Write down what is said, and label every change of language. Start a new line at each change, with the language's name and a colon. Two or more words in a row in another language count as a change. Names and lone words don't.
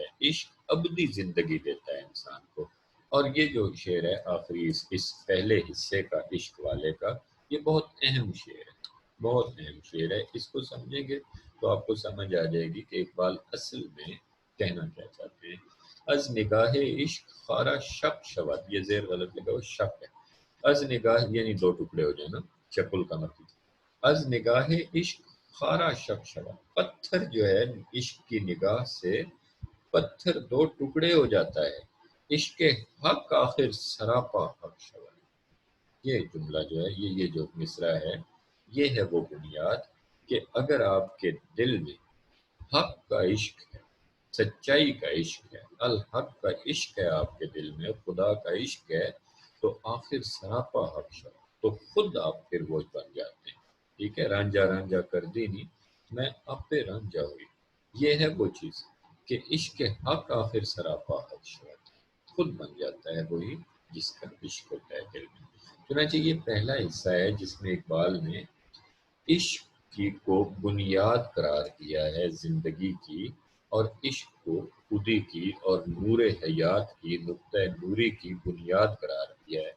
Urdu: عشق ابدی زندگی دیتا ہے انسان کو۔ اور یہ جو شعر ہے آخری اس پہلے حصے کا، عشق والے کا، یہ بہت اہم شعر ہے، بہت اہم شعر ہے۔ اس کو سمجھیں گے تو آپ کو سمجھ آ جائے گی کہ اقبال اصل میں کہنا کیا چاہتے ہیں۔
Persian: از نگاہ عشق خارا شب شود،
Urdu: یہ زیر غلط لگا وہ شب ہے،
Persian: از نگاہ
Urdu: یعنی 2 ٹکڑے ہو جائیں نا، شکل کا مطلب،
Persian: از نگاہ عشق خارا شب شود،
Urdu: پتھر جو ہے عشق کی نگاہ سے پتھر 2 ٹکڑے ہو جاتا ہے،
Persian: عشق حق آخر سراپا حق شود،
Urdu: یہ جملہ جو ہے، یہ جو مصرع ہے، یہ ہے وہ بنیاد کہ اگر آپ کے دل میں حق کا عشق ہے، سچائی کا عشق ہے، الحق کا عشق ہے، آپ کے دل میں خدا کا عشق ہے، تو
Persian: آخر سراپا حق شود،
Urdu: تو خود آپ پھر وہ بن جاتے ہیں۔ ٹھیک ہے،
Punjabi: رانجھا رانجھا کر دی نہیں میں اب پہ رانجھا ہوئی،
Urdu: یہ ہے وہ چیز کہ
Persian: عشق حق آخر سراپا حق شود،
Urdu: خود بن جاتا ہے وہی جس کا عشق ہوتا ہے دل میں۔ چنانچہ یہ پہلا حصہ ہے جس میں اقبال نے عشق کی کو بنیاد قرار دیا ہے زندگی کی، اور عشق کو خودی کی اور نور حیات کی، نقطہ نوری کی بنیاد قرار دیا ہے۔